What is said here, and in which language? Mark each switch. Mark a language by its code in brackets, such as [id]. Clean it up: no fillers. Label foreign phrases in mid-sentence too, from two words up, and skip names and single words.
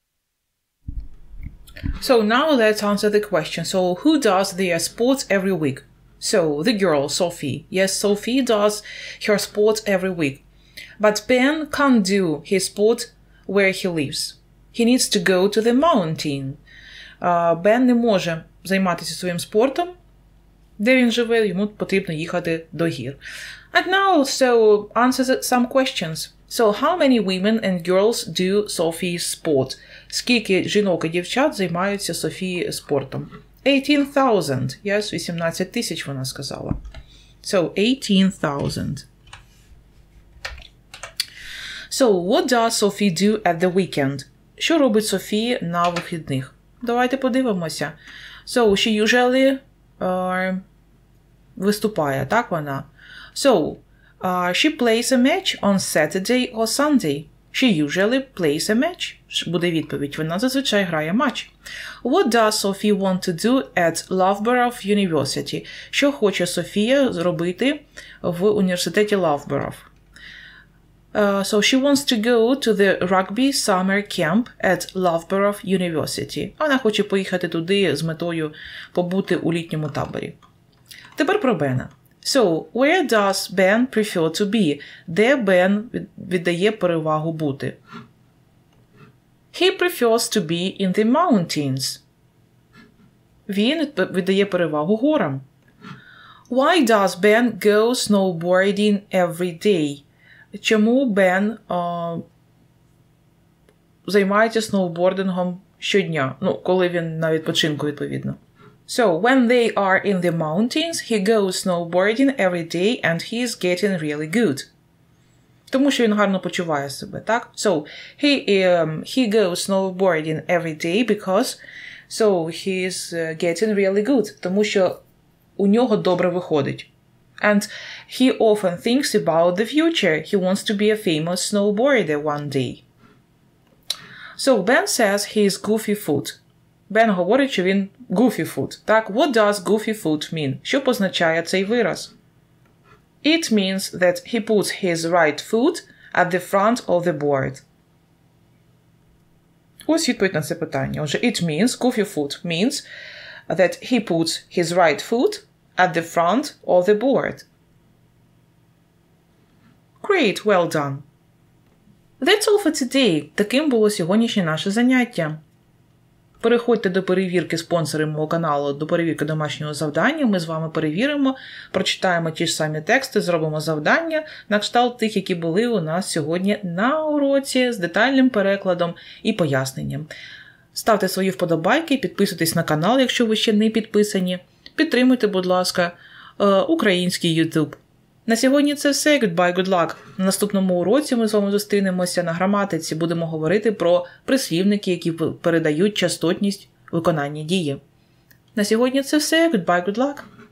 [en] So now let's answer the question. So who does their sports every week? So the girl, Sophie. Yes, Sophie does her sports every week. But Ben can't do his sport where he lives. He needs to go to the mountain. [uk] Бен не може займатися своїм спортом, де він живе, йому потрібно їхати до гір. [en] And now, so, answer some questions. So, how many women and girls do Sophie's sport? [uk] Скільки жінок і дівчат займаються Софії спортом? 18,000. Yes, 18 тисяч вона сказала. [en] So, 18,000. So, what does Sophie do at the weekend? [uk] Що робить Софія на вихідних? Давайте подивимося. [en] So, she usually [uk] виступає, так вона? [en] So, she plays a match on Saturday or Sunday. She usually plays a match. [uk] Буде відповідь. Вона зазвичай грає матч. [en] What does Sophie want to do at Loughborough University? [uk] Що хоче Софія зробити в університеті Loughborough? [en] So she wants to go to the rugby summer camp at Loughborough University. [uk] Вона хоче поїхати туди з метою побути у літньому таборі. Тепер про Бена. [en] So, where does Ben prefer to be? [uk] Де Бен віддає перевагу бути? [en] He prefers to be in the mountains. [uk] Він віддає перевагу горам. [en] Why does Ben go snowboarding every day? [uk] Чому Бен займається сноубордингом щодня? Ну, коли він на відпочинку, відповідно. [en] So, when they are in the mountains, he goes snowboarding every day and he is getting really good. [uk] Тому що він гарно почуває себе, так? [en] So, he goes snowboarding every day because he is getting really good. [uk] Тому що у нього добре виходить. [en] And he often thinks about the future. He wants to be a famous snowboarder one day. So, Ben says he is goofy foot. [uk] Бен говорить, що він [en] goofy foot. [uk] Так, [en] what does goofy foot mean? [uk] Що позначає цей вираз? [en] It means that he puts his right foot at the front of the board. [uk] Ось відповідь на це питання. Отже, [en] it means, goofy foot means that he puts his right foot at the front of the board. Great, well done. That's all for today. [uk] Таким було сьогоднішнє наше заняття. Переходьте до перевірки спонсорів мого каналу, до перевірки домашнього завдання. Ми з вами перевіримо, прочитаємо ті ж самі тексти, зробимо завдання на кшталт тих, які були у нас сьогодні на уроці з детальним перекладом і поясненням. Ставте свої вподобайки, підписуйтесь на канал, якщо ви ще не підписані. Підтримуйте, будь ласка, український YouTube. На сьогодні це все. [en] Goodbye, good luck. [uk] На наступному уроці ми з вами зустрінемося на граматиці. Будемо говорити про прислівники, які передають частотність виконання дії. На сьогодні це все. [en] Goodbye, good luck!